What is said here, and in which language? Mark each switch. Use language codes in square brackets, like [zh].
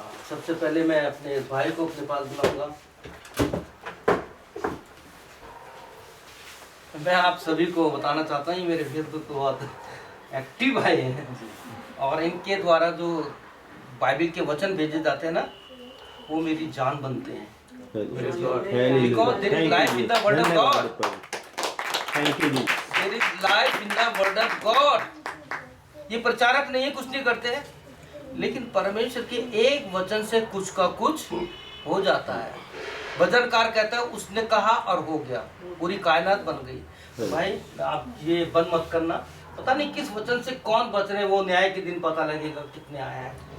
[hi] सबसे पहले मैं अपने भाई को अपने पास बुलाऊंगा। मैं आप सभी को बताना चाहता हूँ मेरे फेसबुक तो बहुत एक्टिव भाई हैं और इनके द्वारा जो बाइबल के वचन भेजे जाते हैं ना, वो मेरी जान बनते हैं। [en] Because there is life in the word of God. There is life in the word of God. [hi] ये प्रचारक नहीं है, कुछ नहीं करते हैं, लेकिन परमेश्वर के एक वचन से कुछ का कुछ हो जाता है। भजनकार कहता है उसने कहा और हो गया, पूरी कायनात बन गई। भाई आप ये बंद मत करना, पता नहीं किस वचन से कौन बच रहे, वो न्याय के दिन पता लगेगा कितने आया है।